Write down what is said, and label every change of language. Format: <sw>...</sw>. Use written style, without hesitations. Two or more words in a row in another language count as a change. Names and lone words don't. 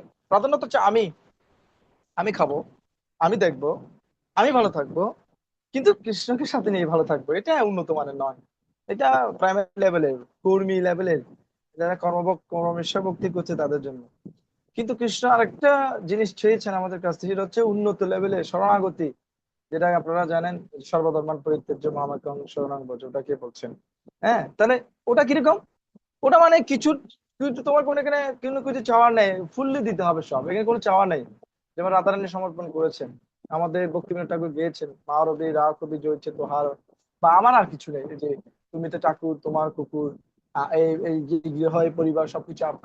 <bn>প্রাধান্যটা হচ্ছে আমি, আমি খাবো, আমি দেখবো, আমি ভালো থাকবো, কিন্তু কৃষ্ণকে সাথে নিয়ে ভালো থাকবো। এটা উন্নত মানের নয়, এটা প্রাইমারি লেভেলের, কর্মী লেভেলের, যারা কর্মেশ্বর ভক্তি করছে তাদের জন্য। কিন্তু কৃষ্ণ আরেকটা জিনিস চেয়েছেন আমাদের কাছ থেকে, সেটা হচ্ছে উন্নত লেভেলের শরণাগতি, যেটা আপনারা জানেন,</bn> <sa>সর্বধর্মান পরিত্যাজ্য মামেকং শরণং ব্রজ,</sa> <bn>ওটা কে বলছেন? হ্যাঁ, তাহলে ওটা কিরকম? ওটা মানে কিছু কিছু তোমার কোনো এখানে কোনো কিছু চাওয়ার নেই, ফুললি দিতে হবে সব, এখানে কোনো চাওয়া নেই। যেমন রাধারানী সমর্পণ করেছেন, আমাদের ভক্তিবিনোদ ঠাকুর গেয়েছেন, মা রবি রা কবি জয়ছে তোহার, বা আমার আর কিছু নেই, এই যে তুমি তো ঠাকুর, তোমার কুকুর, এই এই যে গৃহ এই পরিবার সবকিছু আপনার।</bn>